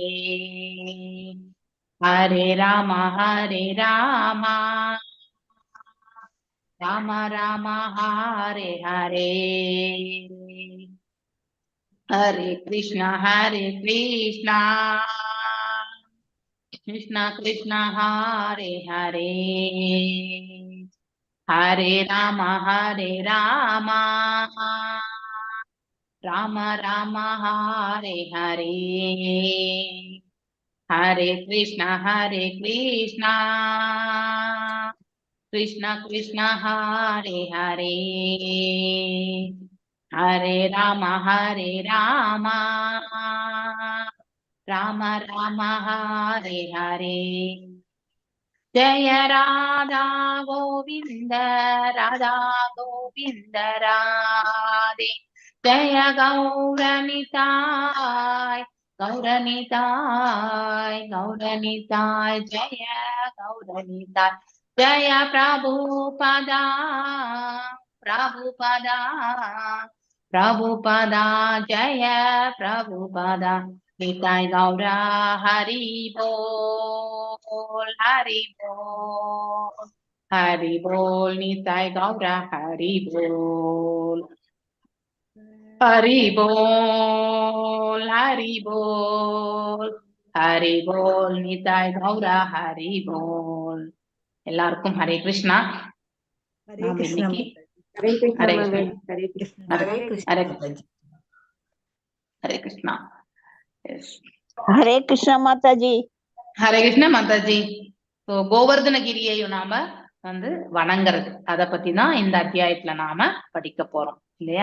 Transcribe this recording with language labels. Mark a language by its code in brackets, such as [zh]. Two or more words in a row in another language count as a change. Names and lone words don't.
[sa] हरे राम राम राम हरे हरे. हरे कृष्णा कृष्णा कृष्णा हरे हरे. हरे राम, हरे राम, राम राम, हरे हरे, हरे कृष्ण, हरे कृष्ण, कृष्ण कृष्ण, हरे हरे, हरे राम, हरे राम, राम राम, हरे हरे. [hi] जय राधा गोविंद, राधा गोविंद राधे, जय गौरनिताय, गौरनिताय, गौरनिताय, जय गौरनिताय, जय प्रभुपदा, प्रभुपदा, प्रभुपदा, जय प्रभुपदा, निताय गौरा हरि बोल, हरि बोल, हरि बोल, निताय गौरा हरि बोल, हरि बोल, हरि बोल, हरि बोल, निताय गौरा हरि बोल. [ta] எல்லாருக்கும் ஹரே கிருஷ்ணா. ஹரே நாம் கிருஷ்ணா இன்னைக்கு மாதாஜி. ஹரே கிருஷ்ணா, ஹரே ஹரே கிருஷ்ணா. ஹரே கிருஷ்ண ஹரே மாதாஜி. ஹரே கிருஷ்ணா. Yes. ஹரே கிருஷ்ணா மாதாஜி. ஹரே கிருஷ்ணா மாதாஜி. ஸோ கோவர்தனகிரியையும் நாம வந்து வணங்குறது, அதை பத்தி தான் இந்த அத்தியாயத்துல நாம படிக்க போறோம் இல்லையா?